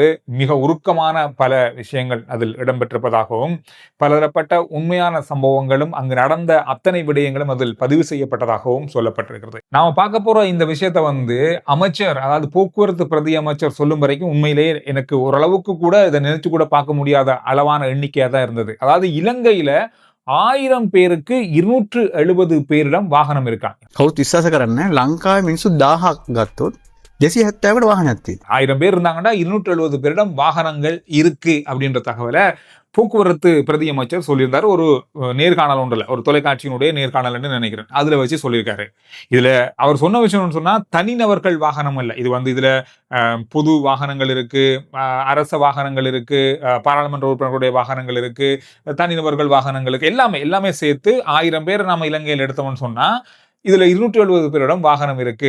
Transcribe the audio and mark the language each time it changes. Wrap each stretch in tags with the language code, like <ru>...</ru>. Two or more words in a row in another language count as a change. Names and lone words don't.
<ta>மிக உருக்கமான பல விஷயங்கள் அதில் இடம்பெற்றிருப்பதாகவும் பலதரப்பட்ட உண்மையான சம்பவங்களும் அங்கு நடந்த அத்தனை விடயங்களும் அதில் பதிவு செய்யப்பட்டதாகவும் சொல்லப்பட்டிருக்கிறது. நாம பார்க்க போற இந்த விஷயத்தை அமைச்சர், அதாவது போக்குவரத்து பிரதி அமைச்சர் சொல்லும் வரைக்கும் உண்மையிலேயே எனக்கு ஓரளவுக்கு கூட இதை நினைச்சு கூட பார்க்க முடியாத அளவான எண்ணிக்கையா தான் இருந்தது. அதாவது இலங்கையில 1000 பேருக்கு 270 பேரிடம் வாகனம் இருக்காங்க.</ta> <si>කවුරුත් විශ්වාස කරන්නේ ලංකාවේ මිනිස්සු 1000ක් ගත්තොත් 270කට வாகனம் තියෙනවා.</si> <ta>1000 பேர் இருந்தாங்கன்னா 270 பேரிடம் வாகனங்கள் இருக்கு அப்படின்ற தகவலை போக்குவரத்து பிரதி அமைச்சர் சொல்லியிருந்தாரு. ஒரு நேர்காணல் ஒன்றில், ஒரு தொலைக்காட்சியினுடைய நேர்காணல் நினைக்கிறேன், அதுல வச்சு சொல்லியிருக்காரு. இதுல அவர் சொன்ன விஷயம் சொன்னா தனிநபர்கள் வாகனம் இல்ல, இது இதுல பொது வாகனங்கள் இருக்கு, அரச வாகனங்கள் இருக்கு, பாராளுமன்ற உறுப்பினர்களுடைய வாகனங்கள் இருக்கு, தனிநபர்கள் வாகனங்களுக்கு எல்லாமே சேர்த்து 1000 பேர் நாம இலங்கையில் எடுத்தோம்னு சொன்னா இதுல 270 பேரிடம் வாகனம் இருக்கு.</ta>